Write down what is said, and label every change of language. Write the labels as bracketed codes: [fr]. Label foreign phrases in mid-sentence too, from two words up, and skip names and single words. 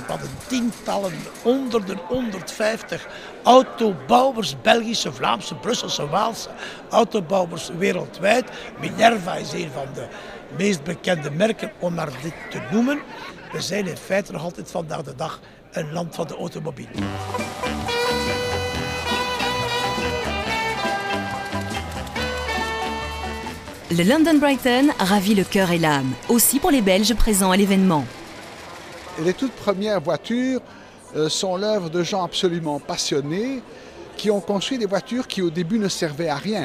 [nl] We hadden tientallen, honderden, 150 autobouwers, Belgische, Vlaamse, Brusselse, Waalse autobouwers wereldwijd. Minerva is een van de meest bekende merken om maar dit te noemen. We zijn in feite nog altijd vandaag de dag een land van de automobiel. [fr] Le London Brighton ravit le cœur et l'âme, aussi pour les Belges présents à l'événement. Les toutes premières voitures sont l'œuvre de gens absolument passionnés qui ont construit des voitures qui au début ne servaient à rien.